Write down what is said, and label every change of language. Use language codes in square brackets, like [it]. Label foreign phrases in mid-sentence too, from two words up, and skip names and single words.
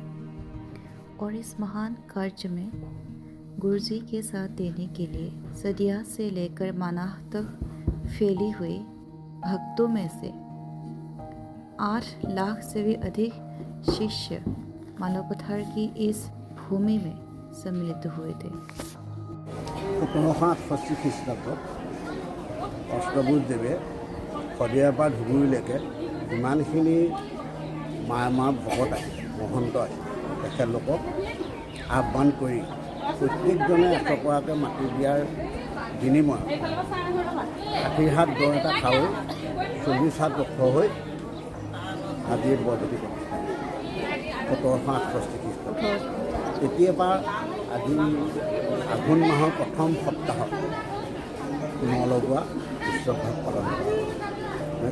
[hi] और इस महान कार्य में गुरुजी के साथ देने के लिए सदिया से लेकर मानाह तक फैली हुई भक्तों में से 8 लाख से भी अधिक शिष्य मालोपठार की इस भूमि में सम्मिलित हुए थे। [as] 1768 খ্ৰীষ্টাব্দত অষ্টভুজ দেৱে শদিয়াৰ পৰা ধুবুৰীলৈকে ইমানখিনি মায়ামাৰ ভকত আহি মহন্ত আহি তেখেতলোকক আহ্বান কৰি প্ৰত্যেকজনে এশপৰাকৈ মাটি দিয়াৰ বিনিময়ত 60 হাত দ এটা খাৱৈ 40 হাত ওখ হৈ আজি বৰভেটি প্ৰতিষ্ঠা 1768 খ্ৰীষ্টাব্দত তেতিয়াৰ পৰা আজি আঘোণ মাহৰ প্ৰথম সপ্তাহত নলগোৱা উৎসৱভাগ পালন কৰা হয়।